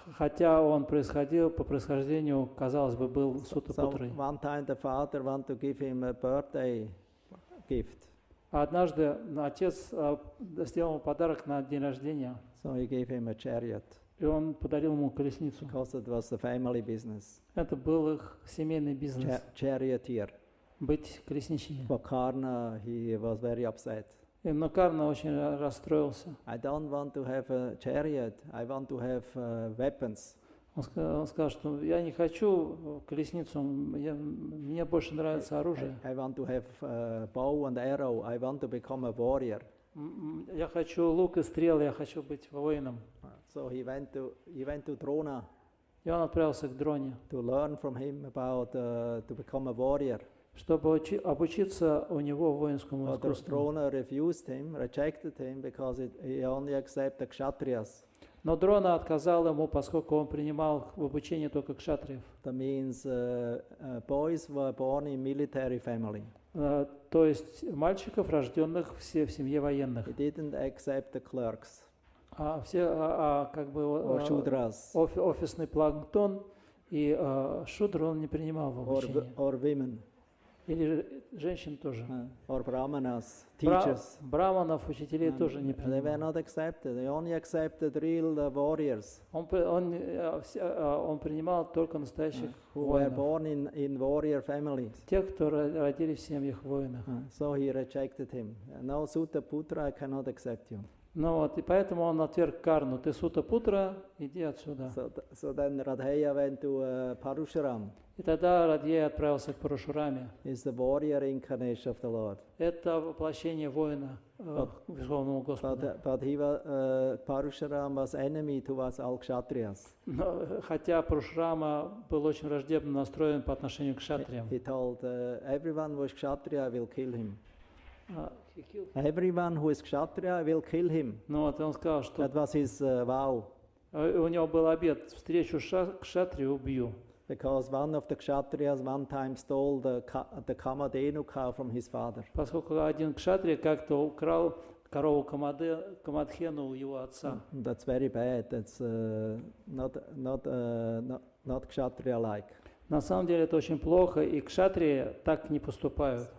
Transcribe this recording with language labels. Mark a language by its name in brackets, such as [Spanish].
[Russian] Хотя он происходил по происхождению, казалось бы, был Сутапутрой. [English] So one time the father wanted to give him a birthday gift. [Russian] Однажды отец сделал ему подарок на день рождения. [English] So he gave him a chariot. [Russian] И он подарил ему колесницу. [English] Because it was the family business. [Russian] Это был их семейный бизнес. [English] Charioteer. [Russian] Быть колесничими. [English] For Karna, he was very upset. [Russian] Но Карна очень расстроился. [English] I don't want to have a chariot. I want to have weapons. [Russian] Он сказал, что я не хочу колесницу, мне больше нравится оружие. [English] I want to have bow and arrow. I want to become a warrior. [Russian] Я хочу лук и стрелы, я хочу быть воином. [English] So he went to Drona. [Russian] И он отправился к Дроне. [English] To learn from him about to become a warrior. [Russian] Чтобы обучиться у него воинскому [English] But [Russian] искусству. [English] Drona rejected him because he only accepted Kshatriyas. [Russian] Но Дрона отказал ему, поскольку он принимал в обучение только кшатриев. [English] That means boys were born in military family. [Russian] То есть мальчиков, рожденных все в семье военных. [English] He didn't accept the clerks. [Russian] Все как бы офисный планктон и шудру он не принимал в обучение. [English] Or women. [Russian] Или женщин тоже. [English] Or brahmanas, teachers. [Russian] Браманов, учителей тоже не [English] They were [Russian] принимал. [English] not accepted. They only accepted real warriors. [Russian] Он принимал только настоящих [English] Who were [Russian] воинов. [English] born in warrior families. [Russian] Тех, кто родились в семьях воинов. [English] So he rejected him. No, Sutta Putra, I cannot accept you. [Russian] Ну вот, и поэтому он отверг Карну. Ты Сута Путра, иди отсюда. [English] So then Radheya went to Parusharam. [Russian] И тогда Радхея отправился к Парашураме. [English] Is the warrior incarnation of the Lord. [Russian] Это воплощение воина Верховного Господа. [English] But Parusharam was enemy towards all Kshatriyas. [Russian] Но, хотя Парашурама был очень враждебно настроен по отношению к кшатриям. [English] He told everyone who is Kshatriya will kill him. Everyone who is kshatriya, I will kill him. [Russian] Ну вот, и он сказал, что [English] That was his vow. [Russian] у него был обет, встречу кшатрию убью. [English] Because one of the kshatriyas one time stole the Kamadhenu cow from his father. [Russian] Поскольку один кшатрия как-то украл корову Камадхену у его отца. [English] That's very bad. That's not kshatriya-like. [Russian] На самом деле это очень плохо, и кшатрии так не поступают.